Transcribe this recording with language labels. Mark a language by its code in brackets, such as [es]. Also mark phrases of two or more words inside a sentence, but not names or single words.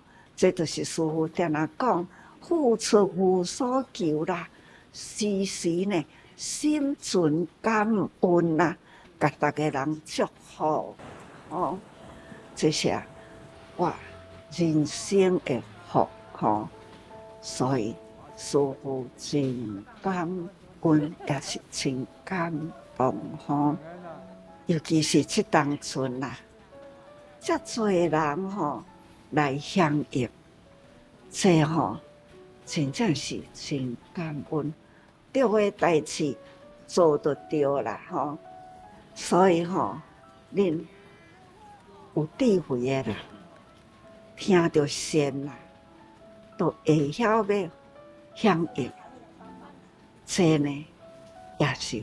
[nan] 这就是师父定定讲，付出无所求啦，时时呢心存感恩啦，甲大家人祝福哦。这些我人生的福吼，所以师父真感恩，也是真感动吼。尤其是这当阵啦，遮多人吼来响应，这吼真正是真感恩。对的代志做就对啦吼，所以吼，恁有智慧的人听着善啦，都会晓要响应，这呢也是。